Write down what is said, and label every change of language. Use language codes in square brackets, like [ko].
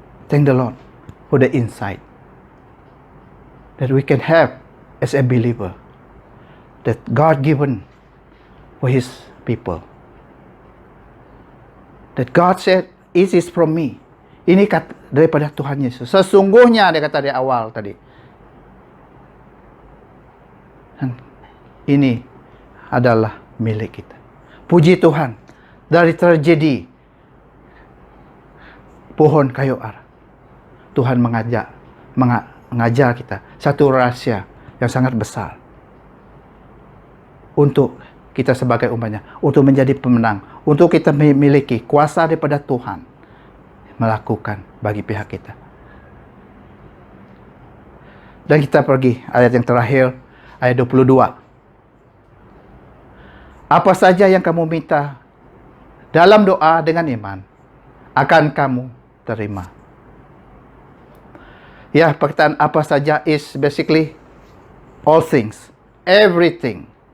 [en] Thank the Lord for the insight that we can have as a believer, that God given for His people. That God said, "It is from me." [id] Ini kata daripada Tuhan Yesus. Sesungguhnya, dia kata di awal tadi. Dan ini adalah milik kita. Puji Tuhan, dari terjadi pohon kayu ara, Tuhan mengajar kita satu rahasia yang sangat besar untuk kita sebagai umatnya, untuk menjadi pemenang, untuk kita memiliki kuasa daripada Tuhan melakukan bagi pihak kita. Dan kita pergi ayat yang terakhir, ayat 22. Apa saja yang kamu minta dalam doa dengan iman, akan kamu terima. Ya, perkataan apa saja [en] is basically all things, everything.